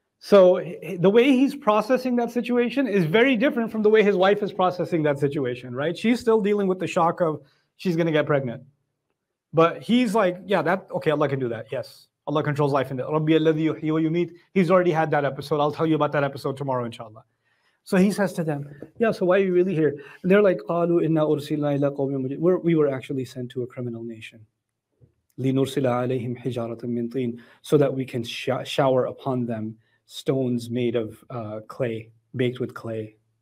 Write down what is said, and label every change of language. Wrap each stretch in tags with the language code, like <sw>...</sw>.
<en>So the way he's processing that situation is very different from the way his wife is processing that situation, right? She's still dealing with the shock of she's going to get pregnant. But he's like, yeah, okay, Allah can do that. Yes. Allah controls life and death.</en> <ar>Rabbi alladhi yuhyi wa yumeet.</ar> <en>He's already had that episode. I'll tell you about that episode tomorrow, inshallah. So he says to them, yeah, so why are you really here? And they're like,</en> <ar>قَالُوا إِنَّا أُرْسِلْنَا إِلَىٰ قَوْمٍ مُجْرِمِينَ.</ar> <en>We were actually sent to a criminal nation.</en> <ar>لِنُرْسِلَ عَلَيْهِمْ حِجَارَةً مِّن طِينٍ.</ar> <en>So that we can shower upon them stones made of clay, baked with clay.</en>